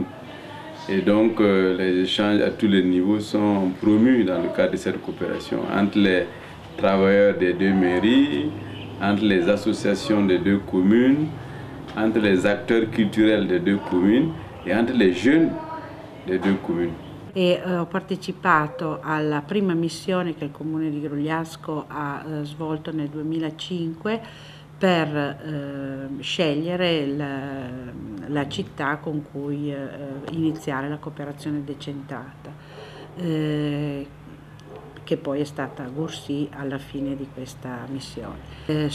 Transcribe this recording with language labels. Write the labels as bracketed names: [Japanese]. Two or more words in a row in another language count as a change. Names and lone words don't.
[French] Et donc les échanges à tous les niveaux sont promus dans le cadre de cette coopération, entre les travailleurs des deux mairies, entre les associations des deux communes, entre les acteurs culturels des deux communes e entre les jeunes des deux communes. [Italian] Ho partecipato alla prima missione che il Comune di Grugliasco ha svolto nel 2005 per scegliere la città con cui iniziare la cooperazione decentrata, che poi è stata Gursi alla fine di questa missione.